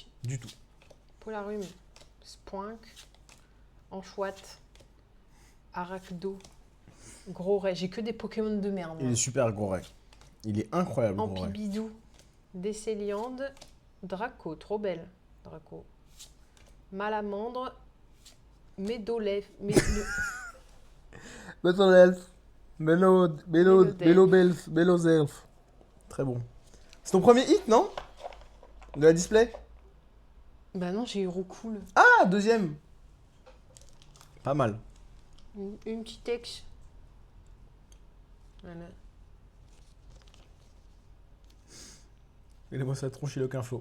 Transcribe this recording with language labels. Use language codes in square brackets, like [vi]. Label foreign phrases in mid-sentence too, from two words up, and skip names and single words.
[fr] Du tout. Polarume, Spoink, Anchouette, Arachdo, Gros Ray. J'ai que des Pokémon de merde. Il est super gros Ray. Il est incroyable, gros Ray. Ampibidou, Décéliande, Draco, trop belle. Draco. Malamandre, Médolef. Battle Elf. Mélodel. Melozelf. Très bon. C'est ton premier hit, non? De la display? Bah non, j'ai eu Roucoule. Ah, deuxième. Pas mal. Une petite ex. Voilà. Il moi sa tronche, il a aucun flow.